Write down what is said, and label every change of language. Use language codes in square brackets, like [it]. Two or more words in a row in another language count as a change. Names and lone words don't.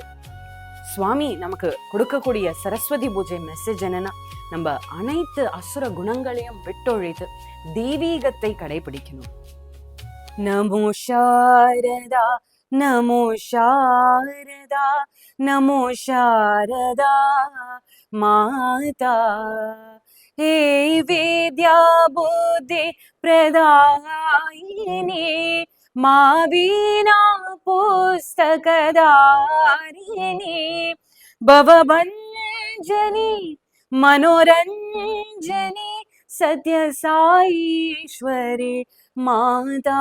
[ta] சுவாமி நமக்கு கொடுக்கக்கூடிய சரஸ்வதி பூஜை மெசேஜ் என்னன்னா, நம்ம அனைத்து அசுர குணங்களையும் விட்டொழித்து தெய்வீகத்தை கடைபிடிக்கணும். [sa] नमो शारदा, नमो शारदा, नमो शारदा माता. हे विद्या बुद्धि प्रदायिनी, मा वीणा पुस्तकधारिणी, भवभञ्जनी मनोरञ्जनी, सत्य साईश्वरी माता.